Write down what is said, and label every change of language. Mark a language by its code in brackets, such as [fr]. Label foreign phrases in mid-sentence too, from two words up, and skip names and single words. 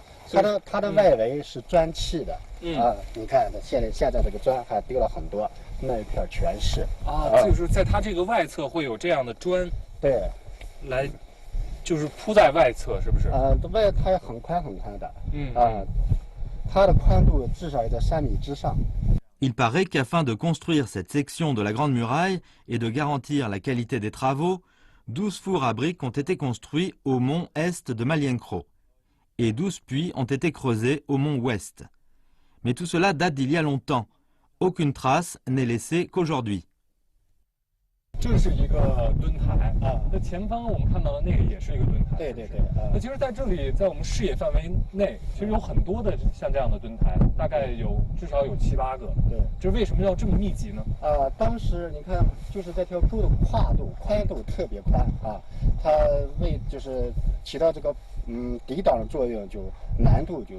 [zh] 它的外围是砖砌的，你看现在这个砖还丢了很多，那一片全是就是在它这个外侧会有这样的砖，对，来就是铺在外侧，是不是？外它也很宽的，它的宽度至少也在3米之上。 [fr] Il paraît qu'afin de construire cette section de la Grande Muraille et de garantir la qualité des travaux, 12 fours à briques ont été construits au mont Est de Malienkro et 12 puits ont été creusés au mont Ouest. Mais tout cela date d'il y a longtemps. Aucune trace n'est laissée qu'aujourd'hui. [zh] 这是一个墩台那前方我们看到的那个也是一个墩台。对。那其实在这里，在我们视野范围内，其实有很多的像这样的墩台，大概至少有7、8个。对，这为什么要这么密集呢？当时你看，就是这条沟的宽度特别宽它就是起到这个抵挡的作用，就难度就